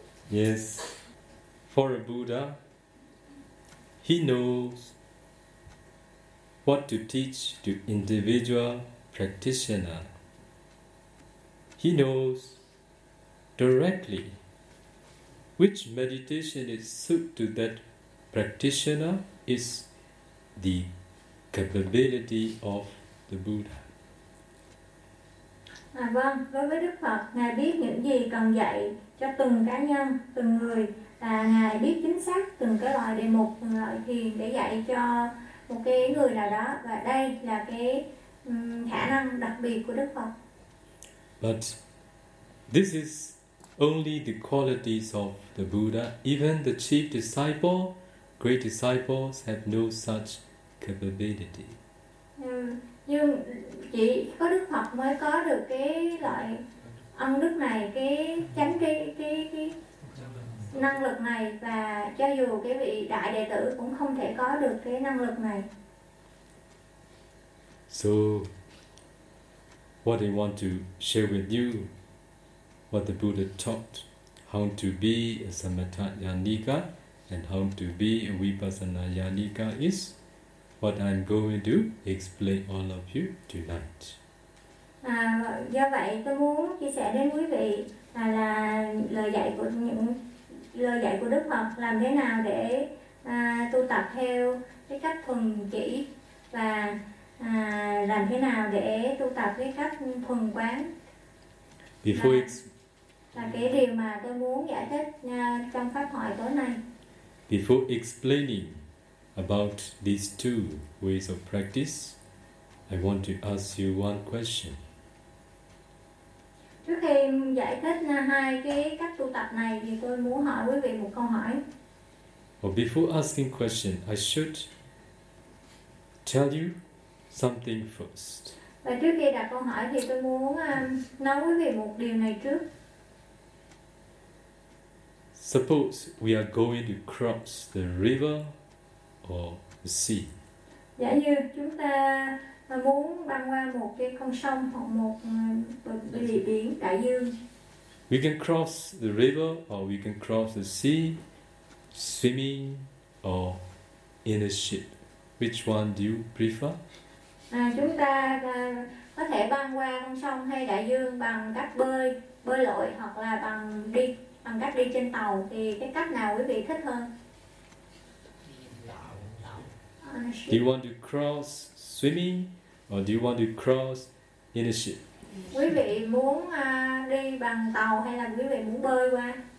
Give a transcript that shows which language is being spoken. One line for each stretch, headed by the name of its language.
English: Yes, for a Buddha, he knows what to teach to individual practitioner. He knows directly which meditation is suited to that practitioner is the capability of the Buddha.
Vietnamese: Vâng, đối với Đức Phật, Ngài biết những gì cần dạy cho từng cá nhân, từng người. Ngài biết chính xác từng cái loại đề mục, từng loại thiền để dạy cho một cái người nào đó. Và đây là cái khả năng đặc biệt của Đức Phật.
English: But this is only the qualities of the Buddha. Even the chief disciple, great disciples have no such capability.
Vietnamese: Nhưng chỉ có Đức Phật mới có được cái loại ân đức này, cái chánh cái năng lực này, và cho dù cái vị đại đệ tử cũng không thể có được cái năng lực này.
English: So, what I want to share with you, what the Buddha taught, how to be a Samatha Yanika and how to be a Vipassana Yanika is what I'm going to explain all of you tonight.
Vietnamese: Do vậy tôi muốn chia sẻ đến quý vị là lời dạy của Đức Phật làm thế nào để tu tập theo cái cách thuần chỉ và làm thế nào để tu tập cái cách thuần quán.
English: Before
Vietnamese: là cái điều mà tôi muốn giải thích trong pháp thoại tối nay.
English: Before explaining about these two ways of practice, I want to ask you one question.
Vietnamese: Trước khi giải thích hai cái cách tu tập này thì tôi muốn hỏi quý vị một câu hỏi.
English: Well, before asking question, I should tell you something first.
Vietnamese: Và trước khi đặt câu hỏi thì tôi muốn nói quý vị một điều này trước.
English: Suppose we are going to cross the river or the sea.
Vietnamese: Giả như chúng ta muốn băng qua một cái con sông hoặc một biển đại dương.
English: We can cross the river or we can cross the sea swimming or in a ship. Which one do you prefer?
Vietnamese: Chúng ta có thể băng qua con sông hay đại dương bằng cách bơi lội hoặc là bằng cách đi trên tàu, thì cái cách nào quý vị thích hơn?
English: Do you want to cross swimming or do you want to cross in a ship?
Vietnamese: Quý vị muốn đi bằng tàu hay là quý vị muốn bơi qua?